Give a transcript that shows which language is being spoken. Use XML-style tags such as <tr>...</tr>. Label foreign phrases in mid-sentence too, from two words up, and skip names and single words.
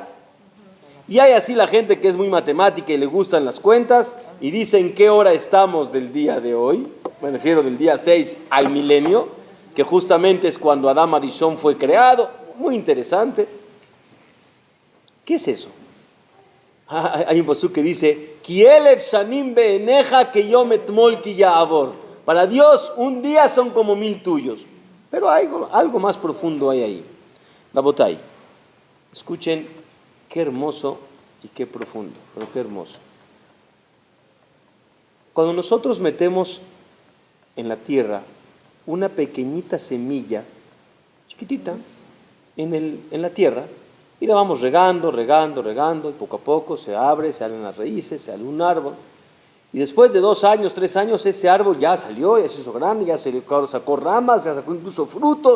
<es>Y hay así la gente que es muy matemática y le gustan las cuentas y dice en qué hora estamos del día de hoy. Me refiero del día 6 al milenio, que justamente es cuando Adán Arishon fue creado. Muy interesante. ¿Qué es eso? Hay un pasuk que dice,</es> <he>כי אלף שנים בעיניך כיום אתמול כי יעבור.</he> <es>Para Dios un día son como 1000 tuyos. Pero algo más profundo hay ahí. Rabotay, escuchen qué hermoso y qué profundo, pero qué hermoso. Cuando nosotros metemos en la tierra una pequeñita semilla, chiquitita, en la tierra, y la vamos regando, y poco a poco se abren las raíces, sale un árbol, y después de 2 años, 3 años, ese árbol ya salió, ya se hizo grande, ya se sacó ramas, ya sacó incluso frutos.</es>